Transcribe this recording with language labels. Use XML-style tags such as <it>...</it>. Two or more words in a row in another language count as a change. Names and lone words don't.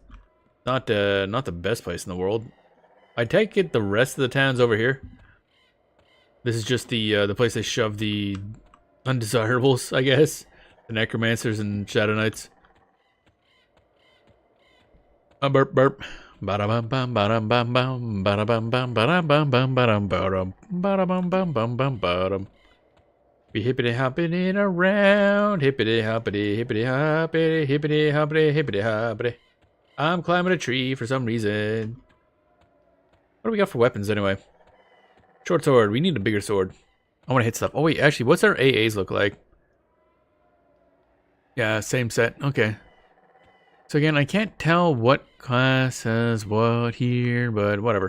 <en>Not the best place in the world. I take it the rest of the town's over here. This is just the place they shove the undesirables, I guess. The necromancers and shadow knights. Burp burp. Ba-da-bum-bum, ba-dum-bum-bum, ba-da-bum-bum, ba-dum-bum-bum, ba-dum-ba-dum, ba-da-bum-bum-bum-bum-ba-dum. Be hippity-hoppity around, hippity-hoppity, hippity-hoppity, hippity-hoppity, hippity-hoppity. I'm climbing a tree for some reason. What do we got for weapons anyway? Short sword. We need a bigger sword. I want to hit stuff. Oh wait, actually, what's our AAs look like? Yeah, same set. Okay. So again, I can't tell what class has what here, but whatever.</en>